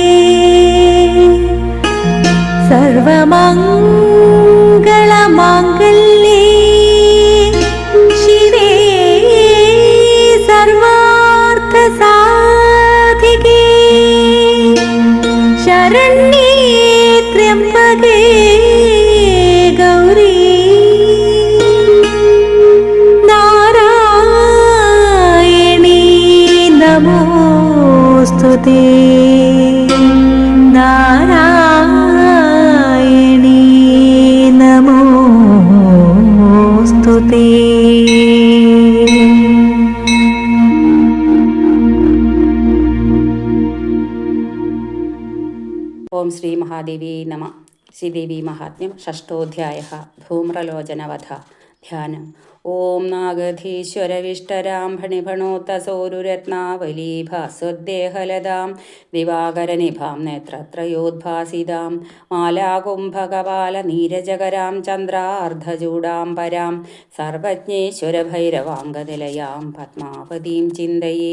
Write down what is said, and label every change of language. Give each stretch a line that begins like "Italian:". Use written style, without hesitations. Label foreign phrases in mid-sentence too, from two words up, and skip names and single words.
Sanskrit: सर्वमङ्गलमाङ्गल्ये शिवे सर्वार्थसाधिके शरण्ये त्र्यम्बके गौरी नारायणी नमोऽस्तुते। नारायणी नमोऽस्तुते। ഓം ശ്രീ മഹാദേവി നമ. ശ്രീദേവി മഹാത്മ്യം ഷഷ്ടോധ്യായഃ. ധൂമ്രലോചനവധ. ധ്യാനം. ഓം നാഗധീശ്വരവിഷ്ടരാം ഫണിഫണോത്തസോരുരത്നാവലീഭാസ്വദ്ദേഹലതാം ദിവാകരനിഭാം നേത്രത്രയോദ്ഭാസിതാം മാലാകുംഭകപാലനീരജകരാം ചന്ദ്രാർദ്ധചൂടാം പരാം സർവജ്ഞേശ്വരഭൈരവാം ഗതലയാം പത്മാവതീം ചിന്തയേ.